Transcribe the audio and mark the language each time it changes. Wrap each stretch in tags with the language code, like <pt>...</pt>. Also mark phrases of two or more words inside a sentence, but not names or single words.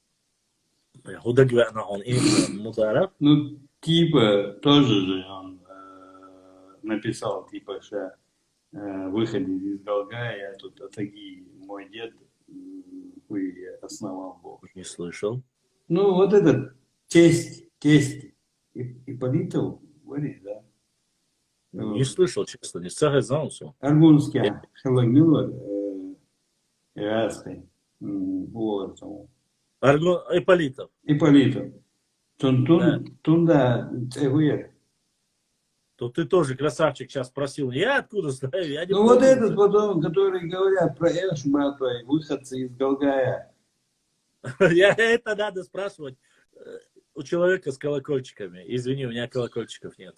<ru>Ну, типа, тоже же он написал, типа, что выходе из Галгая, тут Атаги, мой дед, основал Бог. Не слышал. Ну, вот этот тесть Ипполитов варит, да? Не слышал, честно, не сагазался. Аргунский, Шалагнила, Яской. Ипполитов. Тунда, То ты тоже, красавчик, сейчас спросил. Я откуда знаю? Я не ну вот этот потом, который говорят про Эшбату, выходцы из Галгая. Это надо спрашивать у человека с колокольчиками. Извини, у меня колокольчиков нет.</ru>